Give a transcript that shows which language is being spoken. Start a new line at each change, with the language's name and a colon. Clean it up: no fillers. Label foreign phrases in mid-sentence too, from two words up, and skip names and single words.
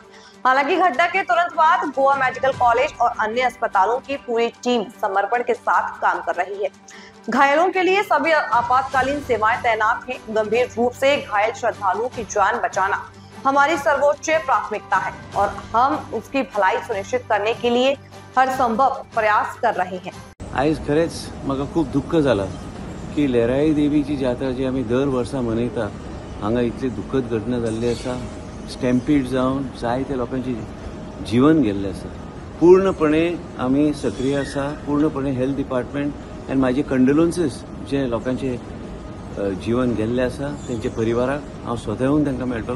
Hindi: हालांकि घटना के तुरंत बाद गोवा मेडिकल कॉलेज और अन्य अस्पतालों की पूरी टीम समर्पण के साथ काम कर रही है। घायलों के लिए सभी आपातकालीन सेवाएं तैनात हैं। गंभीर रूप से घायल श्रद्धालुओं की जान बचाना हमारी सर्वोच्च प्राथमिकता है और हम उसकी भलाई सुनिश्चित करने के लिए हर संभव प्रयास कर रहे हैं।
Konkani: आज खरेच म्हाका खूप दुःख जाला की लहराई देवीची जात्रा जी आमी दर वर्सा मनयता हांगा इतली दुःखद घटना जाल्ली आसा। स्टॅम्पीड जावन जायत्या लोकांचे जीवन गेल्लें आसा। पूर्णपणे आमी सक्रिय आसा, पूर्णपणे
English: health department
Konkani: एंड माझे कंडोलन्सीस जे लोकांचे जीवन गेल्ले आसा त्यांच्या परिवाराक हांव स्वता येवन तांकां मेळटलो।